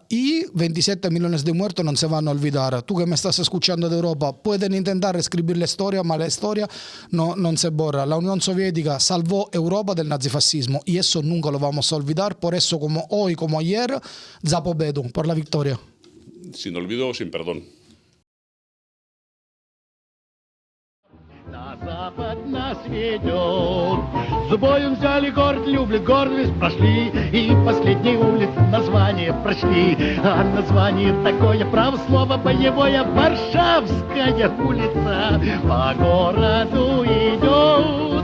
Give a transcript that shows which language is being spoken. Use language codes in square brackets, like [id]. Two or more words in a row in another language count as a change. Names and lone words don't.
[es] Y 27 millones de muertos no se van a olvidar. Tú que me estás escuchando de Europa, pueden intentar escribir la historia, pero la historia no se borra. La Unión Soviética salvó Europa del nazifascismo. Y eso nunca lo vamos a olvidar. Por eso, como hoy, como ayer, [ru] за победу, [es] por la victoria. Sin olvido, sin perdón. [ru] На запад нас ведет, с боем взяли город, Люблин, гордость прошли, и последней улицы название прочли. А название такое, право слово боевое, Варшавская улица по городу идет.